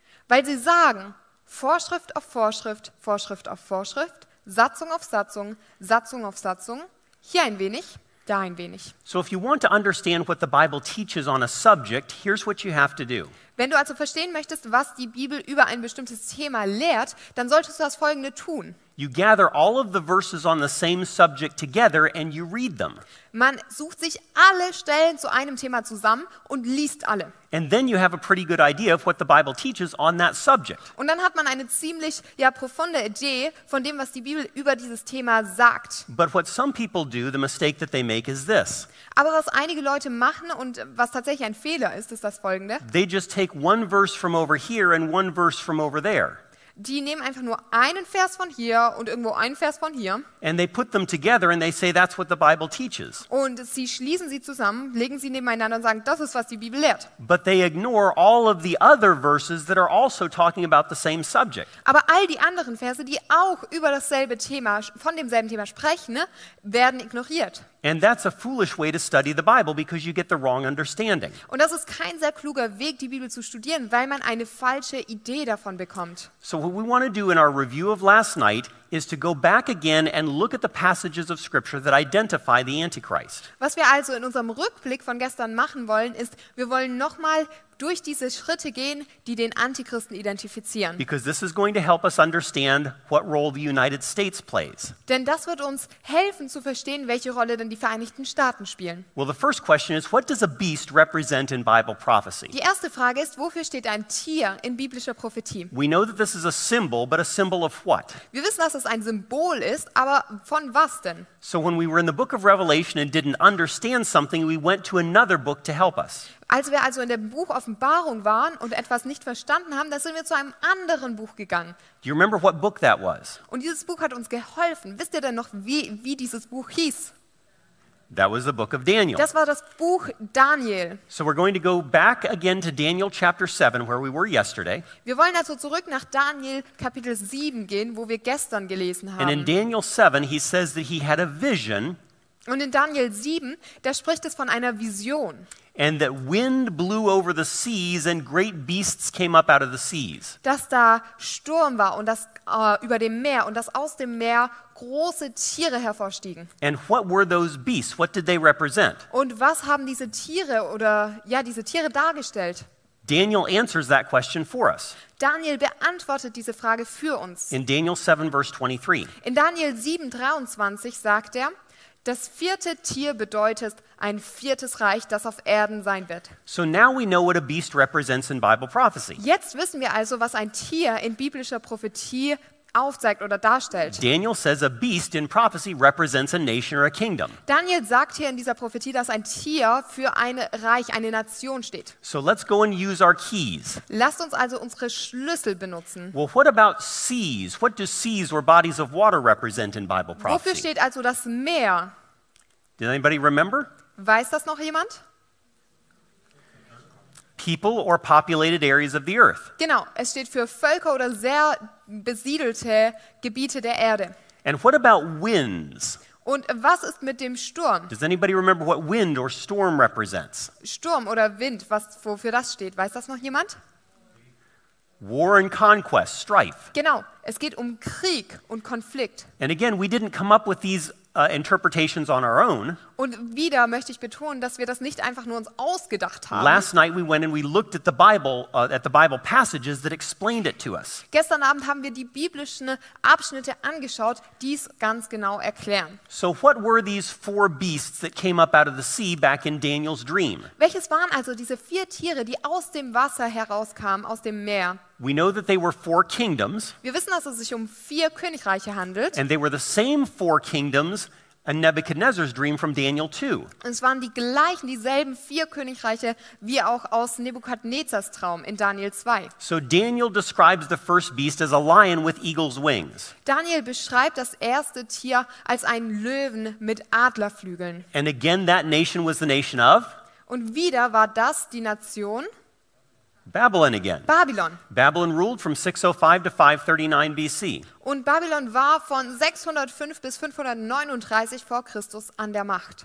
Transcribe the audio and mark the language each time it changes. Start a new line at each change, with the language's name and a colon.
German: Weil sie sagen, Vorschrift auf Vorschrift, Vorschrift auf Vorschrift, Satzung auf Satzung, Satzung auf Satzung, hier ein wenig, da ein wenig.
English: So if you want to understand what the Bible teaches on a subject, here's what you have to do.
German: Wenn du also verstehen möchtest, was die Bibel über ein bestimmtes Thema lehrt, dann solltest du das Folgende tun.
English: You gather all of the verses on the same subject together and you read them.
German: Man sucht sich alle Stellen zu einem Thema zusammen und liest alle.
English: And then you have a pretty good idea of what the Bible teaches on that subject.
German: Und dann hat man eine ziemlich profunde Idee von dem, was die Bibel über dieses Thema sagt.
English: But what some people do, the mistake that they make is this.
German: Aber was einige Leute machen und was tatsächlich ein Fehler ist, ist das Folgende.
English: They just take one verse from over here and one verse from over there.
German: Die nehmen einfach nur einen Vers von hier und irgendwo einen Vers von hier.
English: And they put them together and they say that's what the Bible teaches.
German: Und sie schließen sie zusammen, legen sie nebeneinander und sagen, das ist, was die Bibel lehrt.
English: But they ignore all of the other verses that are also talking about the same subject.
German: Aber all die anderen Verse, die auch über dasselbe Thema, von demselben Thema sprechen, werden ignoriert.
English: And that's a foolish way to study the Bible because you get the wrong understanding.
German: Und das ist kein sehr kluger Weg, die Bibel zu studieren, weil man eine falsche Idee davon bekommt.
English: So what we want to do in our review of last night is to go back again and look at the passages of Scripture that identify the Antichrist.
German: Was wir also in unserem Rückblick von gestern machen wollen, ist, wir wollen nochmal durch diese Schritte gehen, die den Antichristen identifizieren.
English: Because this is going to help us understand what role the United States plays.
German: Denn das wird uns helfen zu verstehen, welche Rolle denn die Vereinigten Staaten spielen.
English: Well, the first question is, what does a beast represent in Bible prophecy?
German: Die erste Frage ist, wofür steht ein Tier in biblischer Prophetie?
English: We know that this is a symbol, but a symbol of what?
German: Wir wissen, dass es ein Symbol ist, aber von was denn?
English: So when we were in the book of Revelation and didn't understand something, we went to another book to help us.
German: Als wir also in dem Buch Offenbarung waren und etwas nicht verstanden haben, da sind wir zu einem anderen Buch gegangen.
English: Do you remember what book that was?
German: Und dieses Buch hat uns geholfen. Wisst ihr denn noch, wie dieses Buch hieß?
English: That was the book of Daniel.
German: Das war das Buch Daniel.
English: So we're going to go back again to Daniel chapter 7, where we were yesterday.
German: Wir wollen also zurück nach Daniel Kapitel 7 gehen, wo wir gestern gelesen
English: And in
German: haben.
English: Daniel 7, he says that he had a vision
German: Und in Daniel 7, da spricht es von einer Vision.
English: and that wind blew over the seas and great beasts came up out of the seas.
German: Dass da Sturm war und das über dem Meer und dass aus dem Meer große Tiere hervorstiegen.
English: And what were those beasts? What did they represent?
German: Und was haben diese Tiere diese Tiere dargestellt?
English: Daniel answers that question for us.
German: Daniel beantwortet diese Frage für uns.
English: In Daniel 7, verse 23.
German: In Daniel 7, 23 sagt er, das vierte Tier bedeutet ein viertes Reich, das auf Erden sein wird.
English: So now we know what a beast represents in Bible prophecy.
German: Jetzt wissen wir also, was ein Tier in biblischer Prophetie aufzeigt oder darstellt.
English: Daniel says a beast in prophecy represents a nation or a kingdom.
German: Daniel sagt hier in dieser Prophetie, dass ein Tier für ein Reich, eine Nation steht.
English: So let's go and use our keys.
German: Lasst uns also unsere Schlüssel benutzen.
English: Well, what about seas? What do seas or bodies of water represent in Bible
German: Wofür
English: prophecy?
German: steht also das Meer?
English: Did anybody remember?
German: Weiß das noch jemand?
English: People or populated areas of the earth.
German: Genau, es steht für Völker oder sehr besiedelte Gebiete der Erde.
English: And what about winds?
German: Und was ist mit dem Sturm?
English: Does anybody remember what wind or storm represents?
German: Sturm oder Wind, wofür das steht? Weiß das noch jemand?
English: War and conquest, strife.
German: Genau, es geht um Krieg und Konflikt.
English: And again, we didn't come up with these interpretations on our own.
German: Und wieder möchte ich betonen, dass wir das nicht einfach nur uns ausgedacht haben.
English: Last night we went and we looked at the Bible passages that explained it to us.
German: Gestern Abend haben wir die biblischen Abschnitte angeschaut, die es ganz genau erklären.
English: So what were these four beasts that came up out of the sea back in Daniel's dream?
German: Welches waren also diese vier Tiere, die aus dem Wasser herauskamen, aus dem Meer?
English: We know that they were four kingdoms,
German: Wir wissen, dass es sich um 4 Königreiche handelt.
English: and they were the same four kingdoms in Nebuchadnezzar's dream from Daniel 2.
German: Und es waren dieselben 4 Königreiche wie auch aus Nebukadnezars Traum in Daniel 2.
English: So Daniel describes the first beast as a lion with eagle's wings.
German: Daniel beschreibt das erste Tier als einen Löwen mit Adlerflügeln.
English: And again, that nation was the nation of
German: Und wieder war das die Nation
English: Babylon again.
German: Babylon.
English: Babylon ruled from 605 to 539 BC.
German: Und Babylon war von 605 bis 539 vor Christus an der Macht.